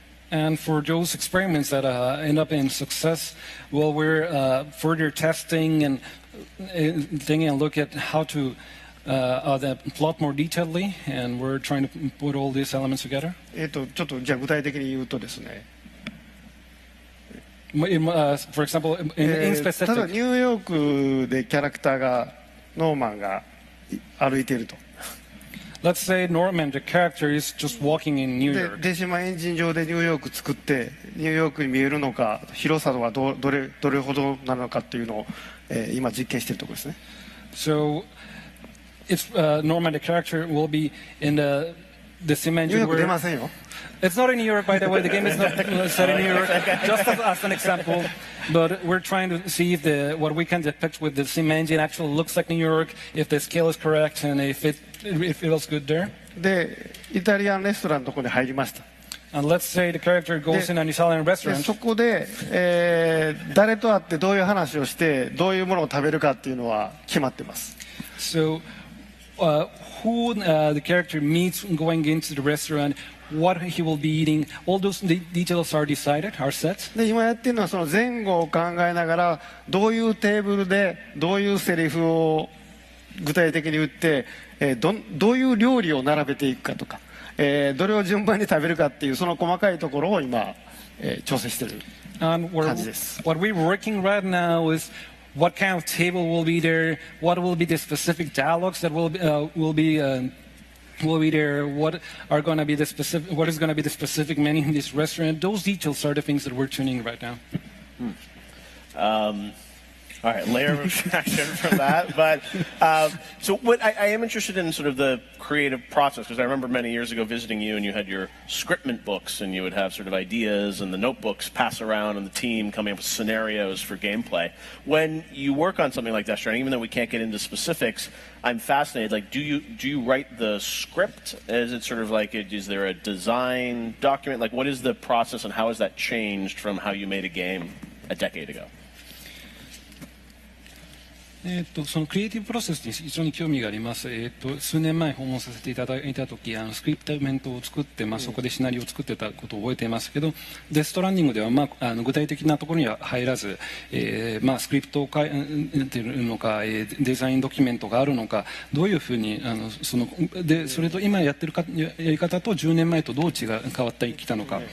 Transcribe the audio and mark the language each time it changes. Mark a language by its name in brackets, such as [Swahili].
[English] And for those experiments that end up in success, well, we're further testing and taking a look at how to plot more detailedly, and we're trying to put all these elements together. [Japanese] ちょっとじゃあ具体的に言うとですね。 [English] For example, in specific. [Japanese] ただニューヨークでキャラクターがノーマンが歩いていると。 [English] Let's say Norman, the character, is just walking in New York. [Japanese] で、デシマエンジン上でニューヨーク作ってニューヨークに見えるのか、広さはどれほどなのかっていうのを、今実験しているところですね。 [English] So, it's Norman, the character, will be in the sim engine. [Japanese] ニューヨーク出ませんよ。 [English] It's not in New York, by the way. The game is not set in New York. Just as an example, but we're trying to see if what we can depict with the sim engine actually looks like New York, if the scale is correct, and if it feels good there. [Japanese] で、イタリアンレストランのところに入りました。 [English] And let's say the character goes in an Italian [Japanese] で [English] restaurant. [Japanese] そこで、誰と会ってどういう話をしてどういうものを食べるかっていうのは決まってます。 [English] So, who the character meets going into the restaurant, what he will be eating, all those details are decided, are set. [Japanese] で今やってるのはその前後を考えながらどういうテーブルでどういうセリフを具体的に言って、どういう料理を並べていくかとか、どれを順番に食べるかっていうその細かいところを今、調整している [English] And [Japanese] 感じです。 [English] what we're working right now is what kind of table will be there, what will be the specific dialogues that will be there, what are going to be the specific, what is going to be the specific menu in this restaurant. Those details are the things that we're tuning right now. All right, layer of abstraction from that. But so what I am interested in sort of the creative process, because I remember many years ago visiting you and you had your scriptment books and you would have sort of ideas and the notebooks pass around and the team coming up with scenarios for gameplay. When you work on something like Death Stranding, even though we can't get into specifics, I'm fascinated. Like, do you write the script? Is it sort of like, is there a design document? Like, what is the process and how has that changed from how you made a game a decade ago? [Japanese] そのクリエイティブプロセスに非常に興味があります。数年前訪問させていただいた時、スクリプトメントを作って、そこでシナリオを作ってたことを覚えていますけど、デストランディングでは、具体的なところには入らず、スクリプトを書いているのか、デザインドキュメントがあるのか、どういうふうにそれと今やってるやり方と10年前とどう変わってきたのか。